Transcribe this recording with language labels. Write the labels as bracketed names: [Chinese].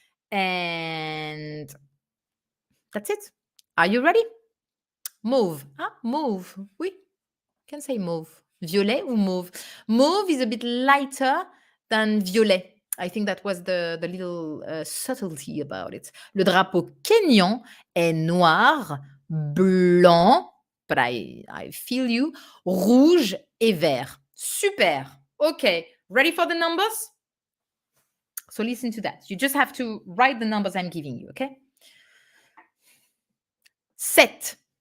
[English] And that's it. Are you ready? Mauve. Mauve. Oui. Can say mauve. [French] Violet ou mauve. [English] Mauve is a bit lighter than violet. I think that was the little subtlety about it. [French] Le drapeau kényan est noir, blanc, [English] but I feel you, [French] rouge et vert. [English] Super. Okay. Ready for the numbers? So listen to that. You just have to write the numbers I'm giving you, okay? 7.